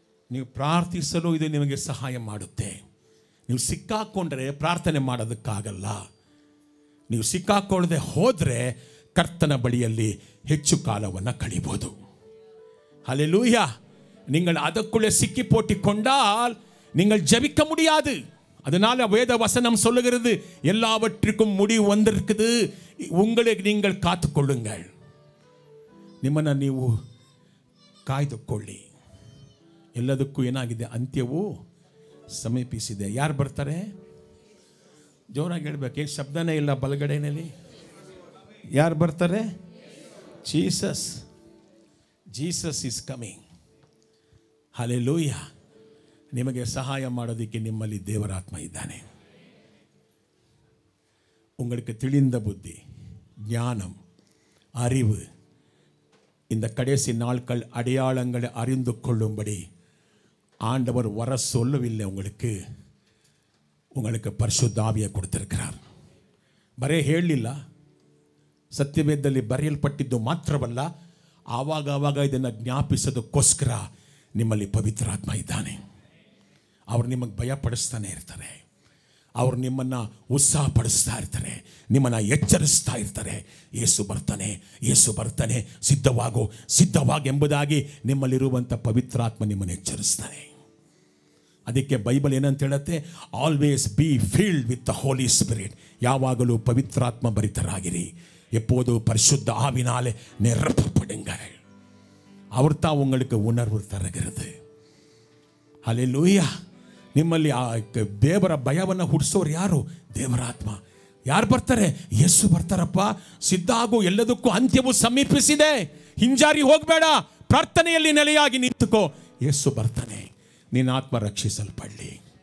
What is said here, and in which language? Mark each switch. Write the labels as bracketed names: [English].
[Kannada] ನೀವು ಪ್ರಾರ್ಥಿಸಲು ಇದು ನಿಮಗೆ ಸಹಾಯ ಮಾಡುತ್ತೆ. ನೀವು ಸಿಕ್ಕಾಕೊಂಡ್ರೆ ಪ್ರಾರ್ಥನೆ ಮಾಡೋದಕ್ಕಾಗಲ್ಲ. ನೀವು ಸಿಕ್ಕಾಕೊಳ್ಳದೆ ಹೋದರೆ ಕರ್ತನ ಬಳಿಯಲ್ಲಿ ಹೆಚ್ಚು ಕಾಲವನ್ನು ಕಳೀಬೋದು. ಹಲ್ಲೆಲೂಯಾ. [Tamil] நீங்கள் அதற்குள்ளே சிக்கி போட்டி கொண்டால் நீங்கள் ஜெபிக்க முடியாது. அதனால வேத வசனம் சொல்லுகிறது, எல்லாவற்றிற்கும் முடிவு வந்திருக்குது, உங்களை நீங்கள் ಕಾತುಕೊಳ್ಳುங்கள். [Kannada] ನಿಮ್ಮನ್ನು ನೀವು ಕಾಯ್ದುಕೊಳ್ಳಿ. ಎಲ್ಲದಕ್ಕೂ ಏನಾಗಿದೆ, ಅಂತ್ಯವು ಸಮೀಪಿಸಿದೆ. ಯಾರು ಬರ್ತಾರೆ? ಜೋರಾಗಿ ಹೇಳ್ಬೇಕು. ಏನು ಶಬ್ದನೇ ಇಲ್ಲ ಬಲಗಡೆಯಲ್ಲಿ. ಯಾರು ಬರ್ತಾರೆ? Jesus. [English] Jesus is coming. Hallelujah. [Kannada] ನಿಮಗೆ ಸಹಾಯ ಮಾಡೋದಕ್ಕೆ ನಿಮ್ಮಲ್ಲಿ ದೇವರಾತ್ಮ ಇದ್ದಾನೆ. [Tamil] உங்களுக்கு ತಿಳಿந்த புத்தி, ஞானம், அறிவு, இந்த கடைசி நாட்கள் அடையாளங்களை அறிந்து கொள்ளும்படி ஆண்டவர் வர சொல்லவில்லை. உங்களுக்கு பரிசுத்த ஆவியை கொடுத்திருக்கிறார். [Kannada] ಬರೇ ಹೇಳಲಿಲ್ಲ, ಸತ್ಯವೇದದಲ್ಲಿ ಬರೆಯಲ್ಪಟ್ಟಿದ್ದು ಮಾತ್ರವಲ್ಲ, ಆವಾಗ ಇದನ್ನು ಜ್ಞಾಪಿಸೋದಕ್ಕೋಸ್ಕರ ನಿಮ್ಮಲ್ಲಿ ಪವಿತ್ರಾತ್ಮ ಇದ್ದಾನೆ. ಅವರು ನಿಮಗೆ ಭಯಪಡಿಸ್ತಾನೆ ಇರ್ತಾರೆ, ಅವರು ನಿಮ್ಮನ್ನು ಉತ್ಸಾಹಪಡಿಸ್ತಾ ಇರ್ತಾರೆ, ನಿಮ್ಮನ್ನು ಎಚ್ಚರಿಸ್ತಾ ಇರ್ತಾರೆ. ಯೇಸು ಬರ್ತಾನೆ, ಯೇಸು ಬರ್ತಾನೆ, ಸಿದ್ಧವಾಗು ಎಂಬುದಾಗಿ ನಿಮ್ಮಲ್ಲಿರುವಂಥ ಪವಿತ್ರಾತ್ಮ ನಿಮ್ಮನ್ನು ಎಚ್ಚರಿಸ್ತಾನೆ. ಅದಕ್ಕೆ ಬೈಬಲ್ ಏನಂತ ಹೇಳುತ್ತೆ, [English] Always be filled with the holy spirit. [Kannada] ಯಾವಾಗಲೂ ಪವಿತ್ರಾತ್ಮ ಭರಿತರಾಗಿರಿ. [Tamil] எப்போது பரிசுத்த ஆவினாலே நிரப்பப்படுங்கள். அவர் தான் உங்களுக்கு உணர்வு தருகிறது. [Kannada] ಹಲ್ಲೆಲೂಯಾ. ನಿಮ್ಮಲ್ಲಿ ಆ ದೇವರ ಭಯವನ್ನು ಹುಟ್ಟಿಸೋರು ಯಾರು? ದೇವರಾತ್ಮ. ಯಾರು ಬರ್ತಾರೆ? ಯೇಸು ಬರ್ತಾರಪ್ಪ. ಸಿದ್ಧ ಆಗು, ಎಲ್ಲದಕ್ಕೂ ಅಂತ್ಯವು ಸಮೀಪಿಸಿದೆ. ಹಿಂಜಾರಿ ಹೋಗಬೇಡ, ಪ್ರಾರ್ಥನೆಯಲ್ಲಿ ನೆಲೆಯಾಗಿ ನಿಂತುಕೋ. ಯೇಸು ಬರ್ತಾನೆ, ನಿನ್ನ ಆತ್ಮ ರಕ್ಷಿಸಲ್ಪಡಲಿ.